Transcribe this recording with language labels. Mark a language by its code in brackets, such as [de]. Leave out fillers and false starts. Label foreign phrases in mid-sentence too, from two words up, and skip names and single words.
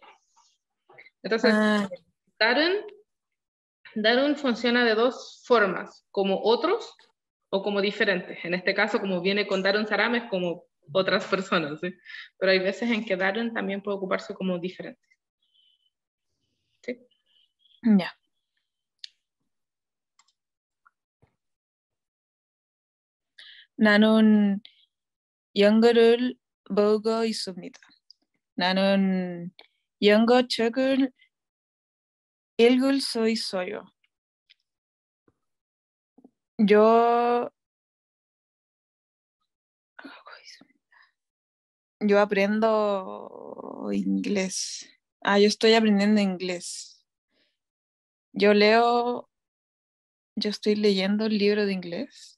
[es] Entonces, Daron funciona de dos formas, como otros o como diferentes. En este caso, como viene con [ko] 다른 사람, [es] es como otras personas, ¿sí? Pero hay veces en que Daron también puede ocuparse como diferente. ¿Sí? Ya. [ko] 나는 영어를 배우고 있습니다. 나는 영어 책을 읽을 수 있어요. [es] Yo aprendo inglés. Yo estoy aprendiendo inglés. Yo estoy leyendo el libro de inglés.